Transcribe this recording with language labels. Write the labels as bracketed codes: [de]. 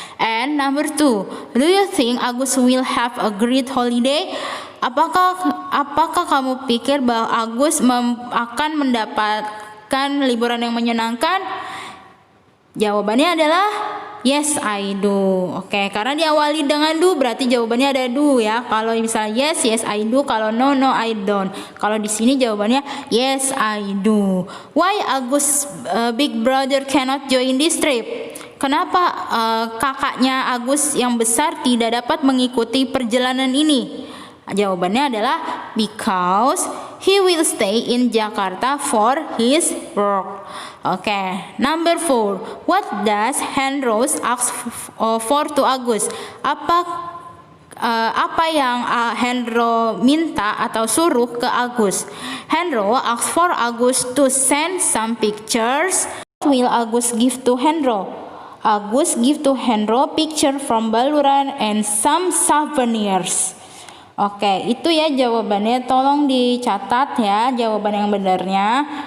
[en] And number 2, do you think Agus will have a great holiday? [id] Apakah kamu pikir bahwa Agus akan mendapatkan liburan yang menyenangkan? Jawabannya adalah [en] yes, I do. [id] Oke, karena diawali dengan do berarti jawabannya ada do ya. Kalau misalnya [en] yes, I do. [id] Kalau [en] no, I don't. [id] Kalau di sini jawabannya yes, I do. [en] Why Agus big brother cannot join this trip? [id] Kenapa kakaknya Agus yang besar tidak dapat mengikuti perjalanan ini? Jawabannya adalah [en] because he will stay in Jakarta for his work. Okay, number 4. What does Henrose ask for to Agus? [id] Apa yang Henro minta atau suruh ke Agus? [en] Henro asks for Agus to send some pictures. What will Agus give to Henro? Agus give to Henro picture from Baluran and some souvenirs. [id] Oke, itu ya jawabannya. Tolong dicatat ya jawaban yang benarnya.